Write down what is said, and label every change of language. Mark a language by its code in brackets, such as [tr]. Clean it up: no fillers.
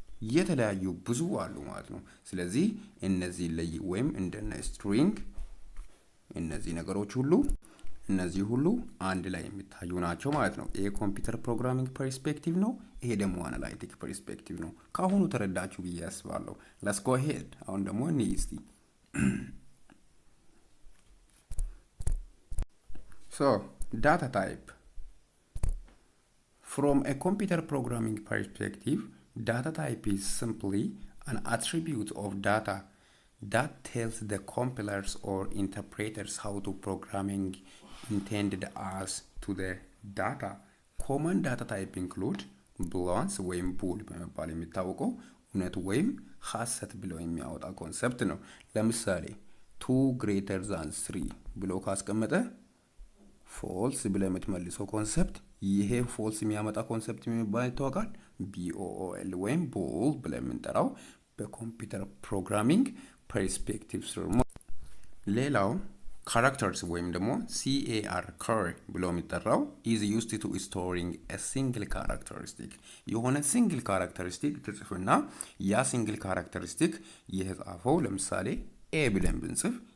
[am] የተለያዩ ብዙ አሉ ማለት ነው። ስለዚህ እነዚህ ላይ ወይም እንደነ ስትሪንግ እነዚህ ነገሮች ሁሉ እነዚህ ሁሉ አንድ ላይ የሚታዩ ናቸው ማለት ነው። ይሄ ኮምፒውተር ፕሮግራሚንግ ፐርስፔክቲቭ ነው። ይሄ ደግሞ አናላይቲክ ፐርስፔክቲቭ ነው። ካሁኑ ተረዳችሁ ብዬ አስባለሁ። [en] let's go ahead. [am] አሁን ደግሞ እንይስቲ [en] so data type from a computer programming perspective. Data type is simply an attribute of data that tells the compilers or interpreters how to programming intended as to the data. Common data type include booleans [am] ወይም bool በመባል የሚታወቀው እውነት ወይም ሐሰት ብሎ የሚያወጣ ኮንሰፕት ነው። ለምሳሌ 2 greater than 3 ብሎ ካስቀመጠ ፎልስ ብለ የምትመልሰው ኮንሰፕት ይሄ ፎልስ የሚያመጣ ኮንሰፕት የሚባል ይታወቃል። BOOL ወይም ቦል ብለን የምንጠራው በኮምፒውተር ፕሮግራሚንግ ፐርስፔክቲቭ ስር። ሌላው characters ወይም ደግሞ CAR ብሎ የሚጠራው [en] is used to storing a single characteristic [am] የሆነ single characteristic ተጽፎና ያ single characteristic የተጻፈው ለምሳሌ A ብለን ብንጽፍ